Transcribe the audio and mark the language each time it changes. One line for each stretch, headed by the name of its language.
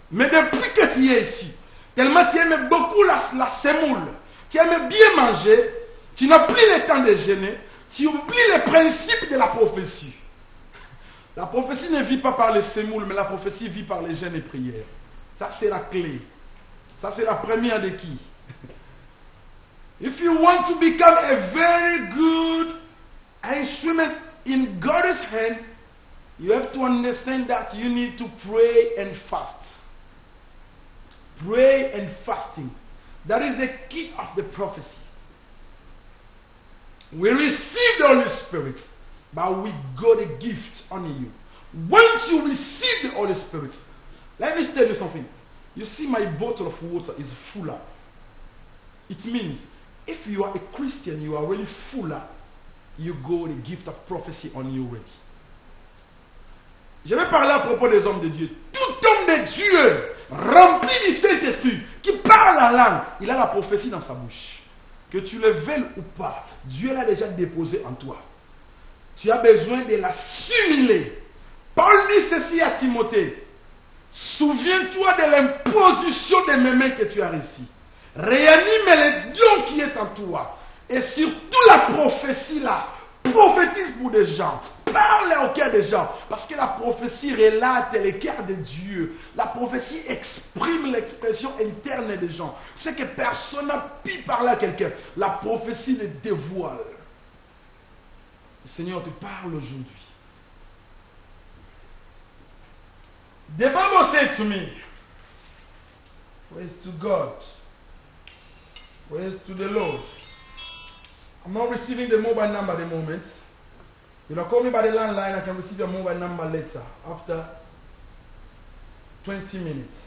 French: Mais depuis que tu es ici, tellement tu aimais beaucoup la semoule, tu aimais bien manger, tu n'as plus le temps de jeûner, tu oublies les principes de la prophétie. La prophétie ne vit pas par les semoules, mais la prophétie vit par les jeûnes et prières. Ça, c'est la clé. Ça, c'est la première de qui?
English: If you want to become a very good instrument in God's hand, you have to understand that you need to pray and fast. Pray and fasting. That is the key of the prophecy. We receive the Holy Spirit, but we got a gift on you. Once you receive the Holy Spirit, let me tell you something. You see, my bottle of water is full up. It means if you are a Christian, you are really full up, you got the gift of prophecy on you already.
French: Je vais parler à propos des hommes de Dieu. Tout homme de Dieu rempli du Saint-Esprit qui parle la langue, il a la prophétie dans sa bouche. Que tu le veuilles ou pas, Dieu l'a déjà déposé en toi. Tu as besoin de l'assimiler. Paul dit ceci à Timothée. Souviens-toi de l'imposition de mes mains que tu as reçue. Réanime le don qui est en toi. Et surtout la prophétie là. Prophétise pour des gens. Parle au cœur des gens. Parce que la prophétie relate le cœur de Dieu. La prophétie exprime l'expression interne des gens. C'est que personne n'a pu parler à quelqu'un. La prophétie le dévoile. Le Seigneur te parle aujourd'hui.
English: The Bible said to me, praise to God, praise to the Lord. I'm not receiving the mobile number at the moment. You know, call me by the landline. I can receive your mobile number later, after 20 minutes.